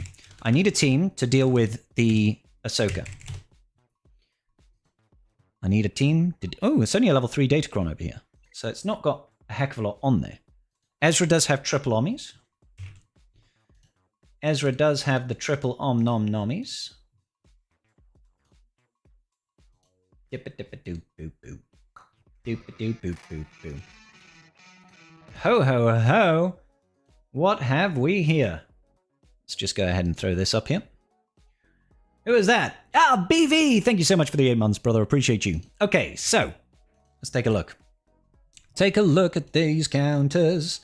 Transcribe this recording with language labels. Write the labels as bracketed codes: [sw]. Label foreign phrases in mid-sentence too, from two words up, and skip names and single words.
[en] I need a team to deal with the Ahsoka. I need a team to... Oh, it's only a level 3 Datacron over here. So it's not got a heck of a lot on there. Ezra does have triple omnis. Ezra does have the triple om-nom-nommies. Dip-a-dip-a-doop-boop-boop. Doop-a-doop-boop-boop-boop. Ho, ho, ho. What have we here? Let's just go ahead and throw this up here. Who is that? Ah, BV! Thank you so much for the 8 months, brother. Appreciate you. Okay, so let's take a look. Take a look at these counters.